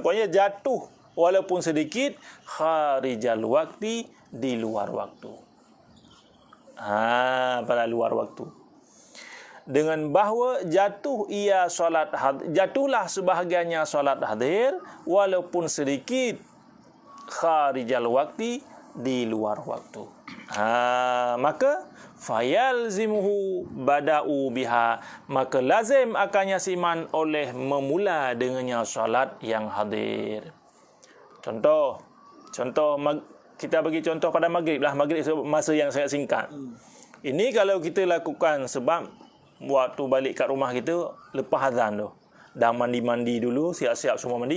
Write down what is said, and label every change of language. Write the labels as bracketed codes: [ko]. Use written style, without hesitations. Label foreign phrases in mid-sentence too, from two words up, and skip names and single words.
[ms] Pokoknya jatuh walaupun sedikit [ar] kharijal waqti, [ms] di luar waktu. Pada luar waktu. Dengan bahawa jatuhlah sebahagiannya solat hadir walaupun sedikit [ar] kharijal waqti, [ms] di luar waktu. [ar] Maka fayalzimuhu bada'u biha, [ms] maka lazim akannya siman oleh memula dengannya solat yang hadir. Contoh kita bagi contoh pada maghrib lah. Maghrib masa yang sangat singkat. Ini kalau kita lakukan sebab waktu balik kat rumah kita lepas azan tu, dah mandi dulu, siap-siap semua mandi.